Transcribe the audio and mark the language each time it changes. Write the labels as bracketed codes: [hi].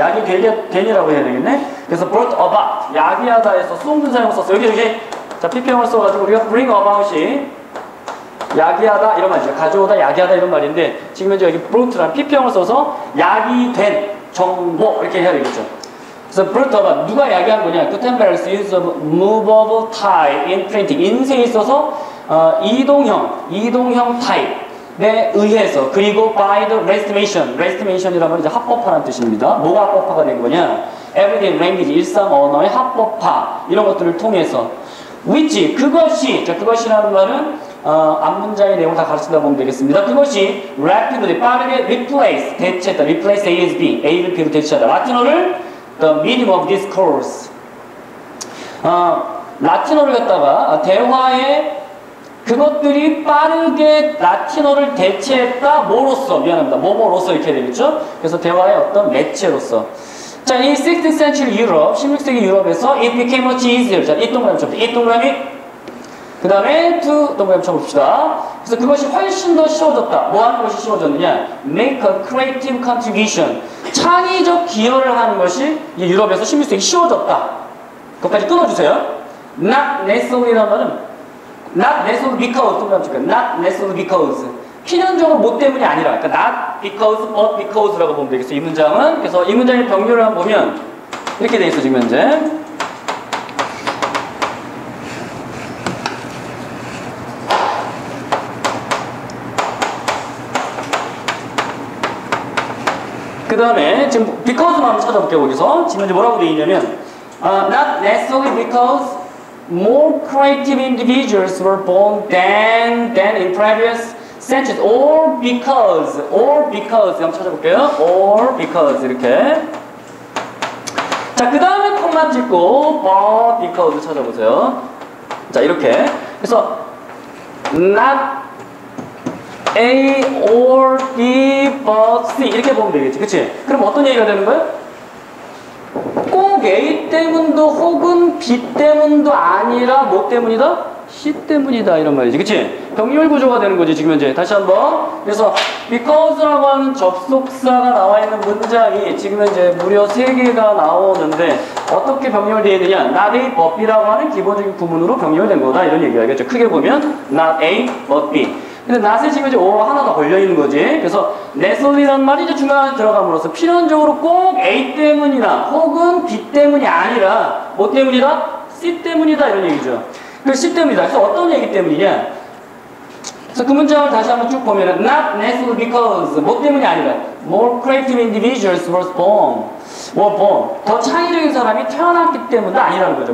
[ko] 약이 되니라고 해야 되겠네. 그래서 [en] brought about, [ko] 야기하다에서 수동분사형을 썼어요. 여기 자, PP형을 써가지고 우리가 bring about이 야기하다 이런 말이죠. 가져오다, 야기하다 이런 말인데 지금 현재 여기 brought라는 PP형을 써서 야기된 정보 이렇게 해야 되겠죠. 그래서 brought about 누가 야기한 거냐? [en] Gutenberg's use of movable type in printing. [ko] 인쇄에 있어서 이동형 타입에 의해서 그리고 [en] by the legitimation [ko] 이라면 이제 합법화라는 뜻입니다. 뭐가 합법화가 된 거냐? [en] Everyday language, [ko] 일상 언어의 합법화 이런 것들을 통해서 which, 그것이, 자, 그것이라는 말은, 앞문장의 내용을 다 가르친다 보면 되겠습니다. 그것이 rapidly, 빠르게 replace, 대체했다. replace A as B, A를 B로 대체하다. 라틴어를 the medium of discourse. 라틴어를 갖다가 대화의 그것들이 빠르게 라틴어를 대체했다. 뭐로써? 미안합니다. 뭐뭐로써 이렇게 되겠죠? 그래서 대화의 어떤 매체로서. 자, 이 16th century 유럽, 16세기 유럽에서 [en] it became much easier. [ko] 자, 이 동그라미 쳐봅시다. 이 동그라미, 그 다음에 to 동그라미 쳐봅시다. 그래서 그것이 훨씬 더 쉬워졌다. 뭐 하는 것이 쉬워졌느냐? [en] make a creative contribution. [ko] 창의적 기여를 하는 것이 이 유럽에서 16세기 쉬워졌다. 그것까지 끊어주세요. not necessarly라는 말은 [en] not necessarily because, [ko] 동그라미 칠까요? [en] not necessarily because. [ko] 필연적으로 뭐 때문이 아니라, 그러니까 not because, but because라고 보면 되겠어요. 이 문장은. 그래서 이 문장의 병렬을 한번 보면 이렇게 돼 있어, 지금 현재. 그 다음에 지금 because만 한번 찾아볼게요, 거기서. 지금 현재 뭐라고 돼 있냐면, [en] not necessarily because more creative individuals were born than in previous centuries, or because [ko] 한번 찾아볼게요. [en] or because [ko] 이렇게. 자, 그 다음에 콤마 찍고 but because 찾아보세요. 자, 이렇게. 그래서 not A or B but C 이렇게 보면 되겠지, 그치? 그럼 어떤 얘기가 되는 거예요? 꼭 A 때문도 혹은 B 때문도 아니라 뭐 때문이다? C 때문이다 이런 말이지, 그치? 병렬 구조가 되는 거지 지금 현재. 다시 한번. 그래서 because라고 하는 접속사가 나와 있는 문장이 지금 현재 무려 3개가 나오는데 어떻게 병렬되어 있느냐? not A but B라고 하는 기본적인 구문으로 병렬된 거다 이런 얘기가 알겠죠? 크게 보면 not A but B. 근데 not에 지금 이제 O가 하나 더 걸려있는 거지. 그래서 necessarly라는 말이 이제 중간에 들어감으로써 필연적으로 꼭 A 때문이나 혹은 B 때문이 아니라 뭐 때문이다? C 때문이다 이런 얘기죠. 그 C 때문이다. 그래서 어떤 얘기 때문이냐? 그래서 그 문장을 다시 한번 쭉 보면은 [en] not necessarily because 뭐 때문이 아니라 more creative individuals were born [ko] 더 창의적인 사람이 태어났기 때문도 아니라는 거죠.